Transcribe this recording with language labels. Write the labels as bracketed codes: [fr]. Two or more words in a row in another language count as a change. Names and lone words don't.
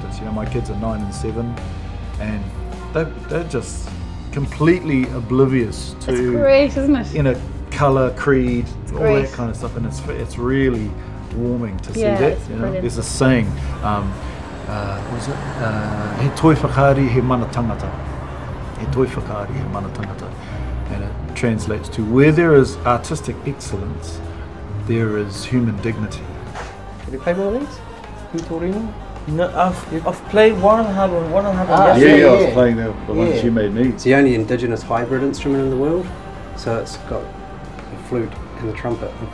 [en] You know, my kids are 9 and 7, and they're just completely oblivious to, it's great, isn't it? You know, colour, creed, all that kind of stuff, and it's really warming to see that. You know, brilliant. There's a saying, what is it? [mi] He toi whakaari, he mana tangata. e toi whakaari e mana tangata. [en] And it translates to where there is artistic excellence, there is human dignity. Have you played one of these? Torino? No, I've played one and a half Yeah, I was playing the ones you made me. It's the only indigenous hybrid instrument in the world, so it's got the flute and the trumpet.